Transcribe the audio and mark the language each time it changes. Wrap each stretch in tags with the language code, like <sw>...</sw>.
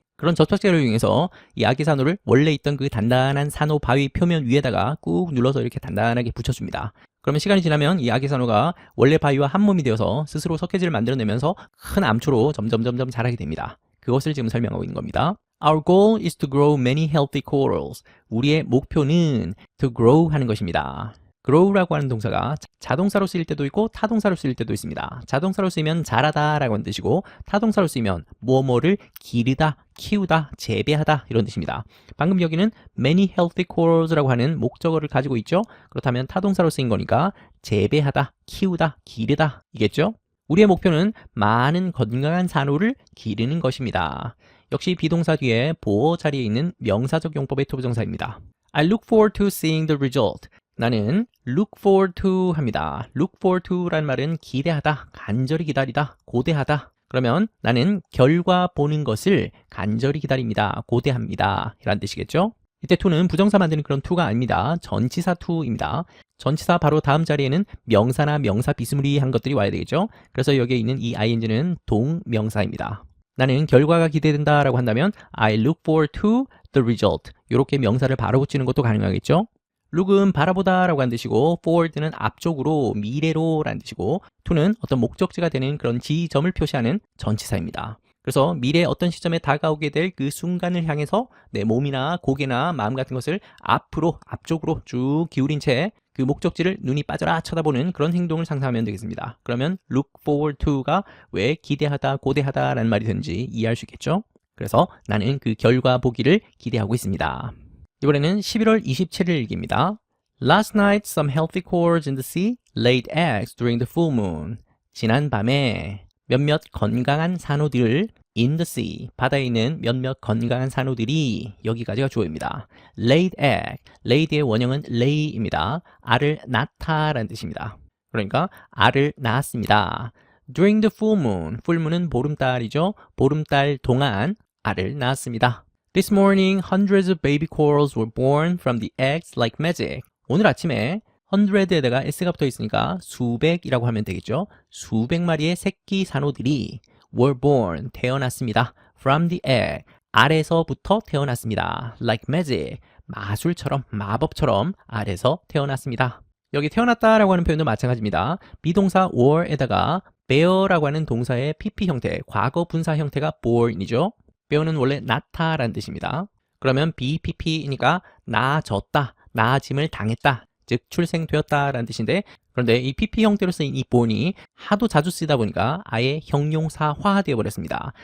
<ko>그런 접착제를 이용해서 이 아기 산호를 원래 있던 그 단단한 산호 바위 표면 위에다가 꾹 눌러서 이렇게 단단하게 붙여줍니다. 그러면 시간이 지나면 이 아기 산호가 원래 바위와 한 몸이 되어서 스스로 석회질을 만들어내면서 큰 암초로 점점 자라게 됩니다. 그것을 지금 설명하고 있는 겁니다.</ko> <en>Our goal is to grow many healthy corals.</en> <ko>우리의 목표는 to grow 하는 것입니다. grow라고 하는 동사가 자동사로 쓰일 때도 있고 타동사로 쓰일 때도 있습니다. 자동사로 쓰이면 자라다 라고 하는 뜻이고, 타동사로 쓰이면 뭐뭐를 기르다, 키우다, 재배하다 이런 뜻입니다. 방금 여기는</ko> <en>many healthy corals</en> <ko>라고 하는 목적어를 가지고 있죠. 그렇다면 타동사로 쓰인 거니까 재배하다, 키우다, 기르다 이겠죠. 우리의 목표는 많은 건강한 산호를 기르는 것입니다. 역시 비동사 뒤에 보어 자리에 있는 명사적 용법의 투부정사입니다.</ko> <en>I look forward to seeing the result.</en> <ko>나는</ko> <en>look forward to</en> <ko>합니다. look forward to라는 말은 기대하다, 간절히 기다리다, 고대하다. 그러면 나는 결과 보는 것을 간절히 기다립니다, 고대합니다 이란 뜻이겠죠. 이때 to는 부정사 만드는 그런 to가 아닙니다. 전치사 to입니다. 전치사 바로 다음 자리에는 명사나 명사 비스무리한 것들이 와야 되겠죠. 그래서 여기에 있는 이 ing는 동명사입니다. 나는 결과가 기대된다 라고 한다면</ko> <en>I look forward to the result.</en> <ko>이렇게 명사를 바로 붙이는 것도 가능하겠죠. look은 바라보다 라고 한 뜻이고, forward는 앞쪽으로, 미래로 라는 뜻이고, to는 어떤 목적지가 되는 그런 지점을 표시하는 전치사입니다. 그래서 미래의 어떤 시점에 다가오게 될 그 순간을 향해서 내 몸이나 고개나 마음 같은 것을 앞으로, 앞쪽으로 쭉 기울인 채 그 목적지를 눈이 빠져라 쳐다보는 그런 행동을 상상하면 되겠습니다. 그러면 look forward to가 왜 기대하다, 고대하다 라는 말이 되는지 이해할 수 있겠죠. 그래서 나는 그 결과 보기를 기대하고 있습니다. 이번에는 11월 27일입니다.</ko> <en>Last night, some healthy corals in the sea laid eggs during the full moon.</en> <ko>지난 밤에 몇몇 건강한 산호들</ko> <en>in the sea,</en> <ko>바다에 있는 몇몇 건강한 산호들이, 여기까지가 주어입니다. laid egg, laid의 원형은 lay입니다. 알을 낳다라는 뜻입니다. 그러니까 알을 낳았습니다.</ko> <en>During the full moon, full moon은 보름달이죠.</en> <ko>보름달 동안 알을 낳았습니다.</ko> <en>This morning, hundreds of baby corals were born from the eggs like magic.</en> <ko>오늘 아침에 100에다가 s가 붙어 있으니까 수백이라고 하면 되겠죠. 수백 마리의 새끼 산호들이 were born, 태어났습니다.</ko> <en>From the egg,</en> <ko>알에서부터 태어났습니다.</ko> <en>Like magic,</en> <ko>마술처럼, 마법처럼 알에서 태어났습니다. 여기 태어났다라고 하는 표현도 마찬가지입니다. 비동사 were에다가 bear라고 하는 동사의 pp 형태, 과거 분사 형태가 born이죠. bear는 원래 낳다라는 뜻입니다. 그러면 BPP이니까 낳아졌다, 낳아짐을 당했다, 즉 출생되었다라는 뜻인데, 그런데 이 PP 형태로 쓰인 이 born이 하도 자주 쓰다 보니까 아예 형용사화되어 버렸습니다.</ko>